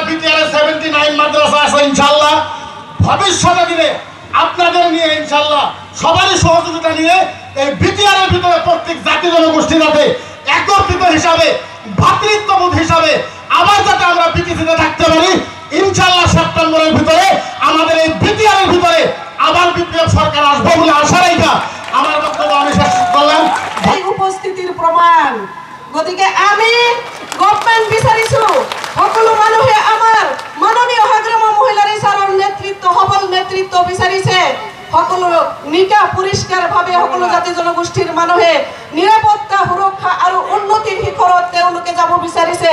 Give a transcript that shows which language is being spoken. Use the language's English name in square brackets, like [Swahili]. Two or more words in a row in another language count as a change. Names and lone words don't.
[Bangla] বিটিআর 79 মাদ্রাসা আছে, ইনশাআল্লাহ ভবিষ্যতে দিনে আপনাদের নিয়ে ইনশাআল্লাহ সবারই সহযোগিতা নিয়ে এই বিটিআরের ভিতরে প্রত্যেক জাতি জনগোষ্ঠী যাতে একত্রিত হিসাবে, ভ্রাতৃত্ববোধ হিসাবে আবার যাতে আমরা বিটিসিতে থাকতে পারি, ইনশাআল্লাহ সেপ্টেম্বরের ভিতরে আমাদের এই বিটিআরের ভিতরে আবার বিপিএফ সরকার আসবে বলে আশা রাখা আমার বক্তব্য আমি শেষ করলাম। [Assamese] এই উপস্থিতির প্ৰমাণ। গতিকে আমি গভৰ্ণমেণ্ট বিচাৰিছো, সকলো মানুহে আমাৰ মাননীয় সংগ্ৰামী মহিলাৰ ছাৰৰ নেতৃত্ব, সবল নেতৃত্ব বিচাৰিছে। সকলো নিকা পৰিষ্কাৰভাৱে সকলো জাতি জনগোষ্ঠীৰ মানুহে নিৰাপত্তা, সুৰক্ষা আৰু উন্নতিৰ শিখৰত তেওঁলোকে যাব বিচাৰিছে।